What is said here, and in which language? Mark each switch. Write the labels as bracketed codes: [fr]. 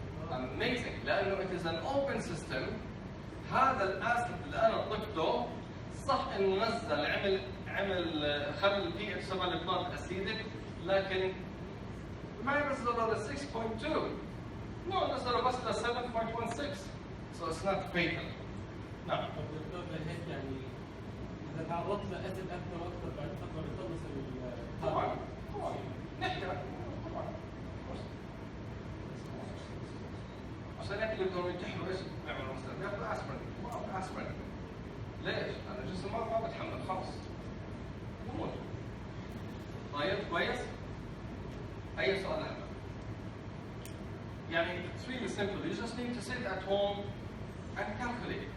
[en] amazing [ar] لانه [en] it is an open system. [ar] هذا الاسيد اللي انا طلقته صح انه نزل عمل خلى البي اتش تبع البلاد اسيدك، لكن ما نزل ل 6.2. نو نزل بس ل 7.16. [en] so it's not fatal. [ar] نعم. طب دكتور هيك يعني اذا تعرضت لاسيد اكثر واكثر بعد فتره بتخلص طبعا نحكي طبعا عشان هيك اللي بدهم ينتحروا ايش بيعملوا مثلا؟ بياخذوا اسبرين، ما في اسبرين. ليش؟ لأن الجسم ما بتحمل خلص بموت. طيب كويس؟ أي سؤال أحمد؟ يعني [en] it's really simple. You just need to sit at home and calculate.